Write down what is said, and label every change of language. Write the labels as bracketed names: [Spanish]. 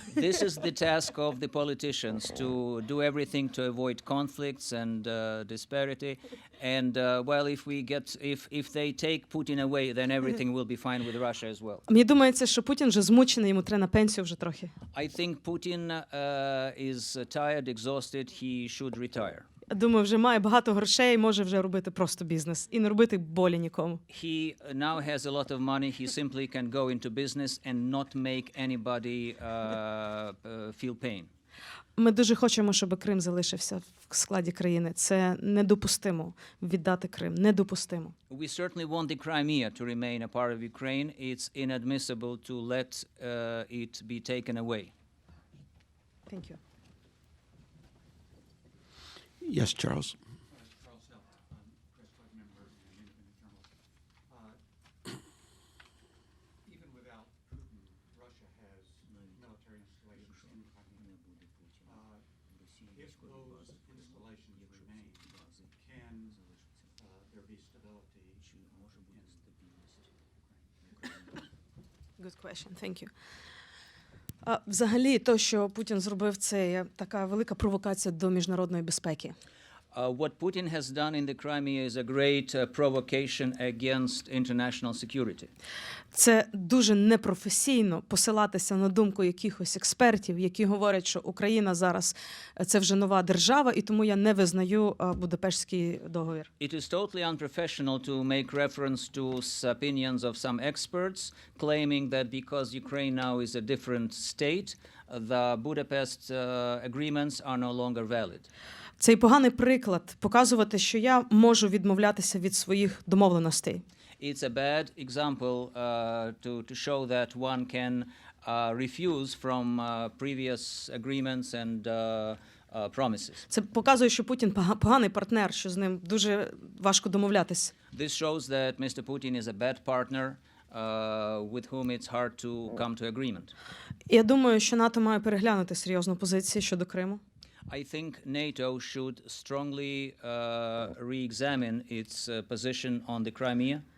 [English] This is the task of the politicians to do everything to avoid conflicts and disparity. And if they take Putin away, then everything will be fine with Russia as well. [Ukrainian] Мені думається, що Путін вже змучений, йому треба на пенсію вже трохи. [English] I think Putin is tired, exhausted. He should retire. [Ukrainian] Думаю, вже має багато грошей, може вже робити просто бізнес і не робити болі нікому. [English] He now has a lot of money. He simply can go into business and not make anybody feel pain. [Ukrainian] Ми дуже хочемо, щоб Крим залишився в складі країни. Це недопустимо віддати Крим, недопустимо. [English] We certainly want the Crimea to remain a part of Ukraine. It's inadmissible to let it be taken away. Thank you. Yes, Charles. Charles Hill, press club member and independent journalist. Even without Putin, Russia has military installations in Crimea. If those installations remain, can there be stability in Good question. Thank you. [Ukrainian] Взагалі, те, що Путін зробив, це є така велика провокація до міжнародної безпеки. [English] What Putin has done in the Crimea is a great provocation against international security. [Ukrainian] Це дуже непрофесійно посилатися на думку якихось експертів, які говорять, що Україна зараз це вже нова держава, і тому я не визнаю Будапештський договір. [English] It is totally unprofessional to make reference to opinions of some experts claiming that because Ukraine now is a different state, the Budapest agreements are no longer valid. [Ukrainian] Цей поганий приклад показувати, що я можу відмовлятися від своїх домовленостей. [English] It's a bad example to show that one can refuse from previous agreements and promises. [Ukrainian] Це показує, що Путін поганий партнер, що з ним дуже важко домовлятись. [English] This shows that Mr. Putin is a bad partner with whom it's hard to come to agreement. [Ukrainian] І я думаю, що НАТО має переглянути серйозну позицію щодо Криму. [English] I think NATO should strongly re-examine its position on the Crimea.